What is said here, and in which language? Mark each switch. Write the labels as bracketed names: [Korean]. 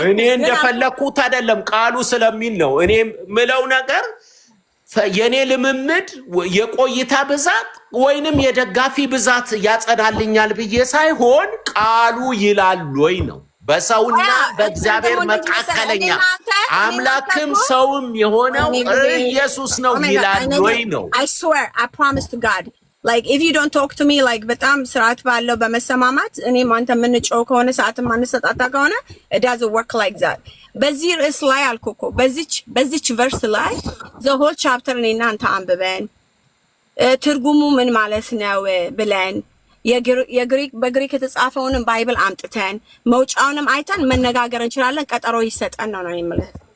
[Amharic] እኔ እንደፈለኩት አይደለም ቃሉ ስለሚል ነው። እኔ ምለው ነገር የኔ ልምምድ የቆይታ ብዛት ወይንም የደጋፊ ብዛት ያጸዳልኛል ብዬ ሳይሆን ቃሉ ይላል ወይ ነው። በሰውና በእግዚአብሔር መካከለኛ አምላክም ሰውም የሆነው ኢየሱስ ነው ይላል ወይ ነው። [English] I swear, I promise to God. Like if you don't talk to me like [Amharic] በጣም ስርዓት ባለው በመሰማማት እኔም አንተ የምንጮህ ከሆነ ሰዓትም አንሰጣጣ ከሆነ [English] it doesn't work like that. [Amharic] በዚህ ርዕስ ላይ አልኩኮ በዚች ቨርስ ላይ [English] the whole chapter [Amharic] እኔ እናንተ አንብበን ትርጉሙ ምን ማለት ነው ብለን የግሪክ በግሪክ የተጻፈውንም ባይብል አምጥተን መውጫውንም አይተን መነጋገር እንችላለን። ቀጠሮ ይሰጠን ነው የምልህ።